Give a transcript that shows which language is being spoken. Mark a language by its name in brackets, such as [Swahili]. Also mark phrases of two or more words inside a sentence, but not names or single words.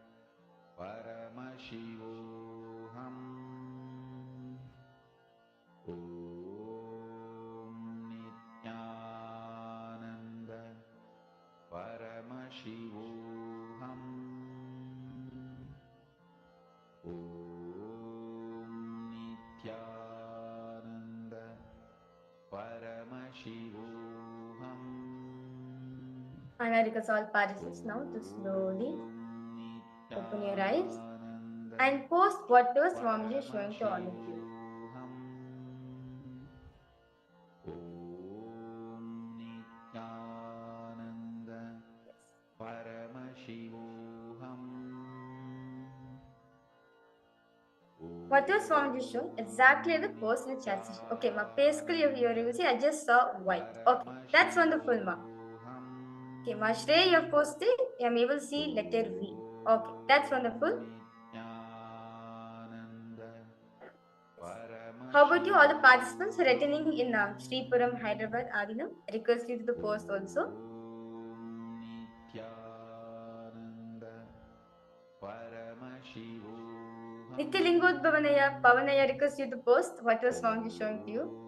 [Sanskrit] Paramashivoham Om Nityananda Paramashivoham Om Nityananda Paramashivoham [English] And I request all participants now to slowly open your eyes and post whatever Swamiji is showing to all of you. [Sanskrit] Om Nityananda Paramashivoham [English] Whatever Swamiji is showing, exactly the post in the chat session. Okay, ma, basically you will see I just saw white. Okay, that's wonderful, ma. Okay, ma, Shreya, you have posted, I'm able to see letter V. Okay, that's wonderful. How about you, all the participants who are attending in Sripuram, Hyderabad, Adinam? I request you to the post also. Nityalingodbhavanaya, Pavanaya, request you to post what was Swamiji showing to you.